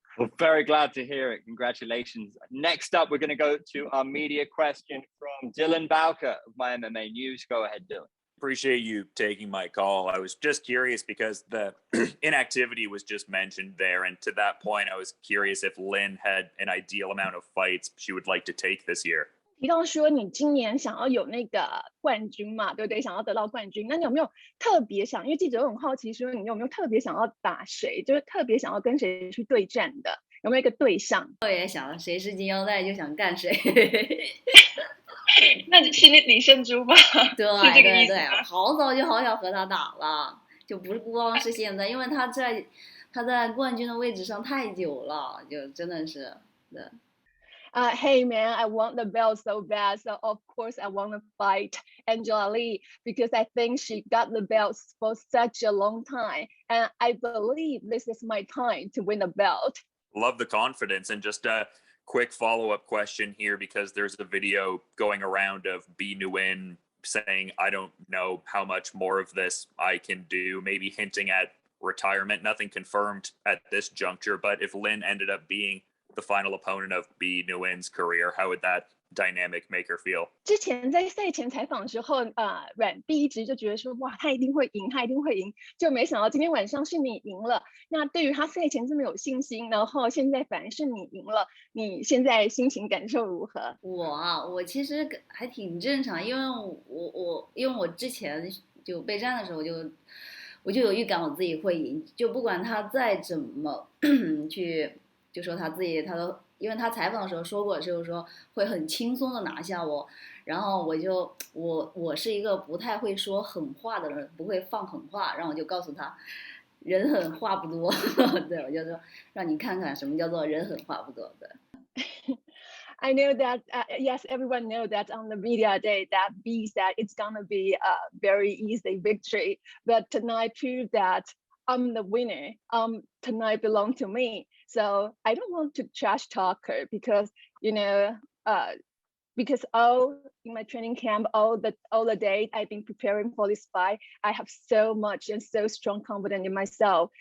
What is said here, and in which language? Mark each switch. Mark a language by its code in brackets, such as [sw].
[en] Well, very glad to hear it. Congratulations. Next up, we're going to go to our media question from Dylan Bowker of My MMA News. Go ahead, Dylan. Appreciate you taking my call. I was just curious because the inactivity was just mentioned there. And to that point, I was curious if Lin had an ideal amount of fights she would like to take this year. [zh] 提到说你今年想要有那个冠军嘛，对不对？想要得到冠军，那你有没有特别想？因为记者很好奇说你有没有特别想要打谁，就是特别想要跟谁去对战的，有没有一个对象？我也想谁是金腰带就想干谁。那是李胜珠吧？对，好早就好想和他打了，就不光是现在，因为他在冠军的位置上太久了，就真的是对。 [en] Hey man, I want the belt so bad. So of course I want to fight Angela Lee because I think she got the belt for such a long time. And I believe this is my time to win the belt. Love the confidence. And just a quick follow-up question here, because there's a video going around of Bi Nguyen saying, I don't know how much more of this I can do, maybe hinting at retirement. Nothing confirmed at this juncture, but if Lin ended up being the final opponent of Bi Nguyen's career, how would that dynamic make her feel? [zh] 之前在赛前采访的时候，阮碧一直就觉得说，哇，他一定会赢，他一定会赢，就没想到今天晚上是你赢了。那对于他赛前这么有信心，然后现在反而是你赢了，你现在心情感受如何？我其实还挺正常，因为我之前就备战的时候我就有预感我自己会赢，就不管他再怎么去就说他自己他都。因为他采访的时候说过，就是说会很轻松的拿下我，然后我是一个不太会说狠话的人，不会放狠话，然后我就告诉他，人狠话不多，对，我就说让你看看什么叫做人狠话不多，对。 [en] I know that yes, everyone know that on the media day that B said it's gonna be a very easy victory, but tonight proved that I'm the winner. Tonight belongs to me. So I don't want to trash talk her because because all in my training camp, all the day I've been preparing for this fight, I have so much and so strong confidence in myself.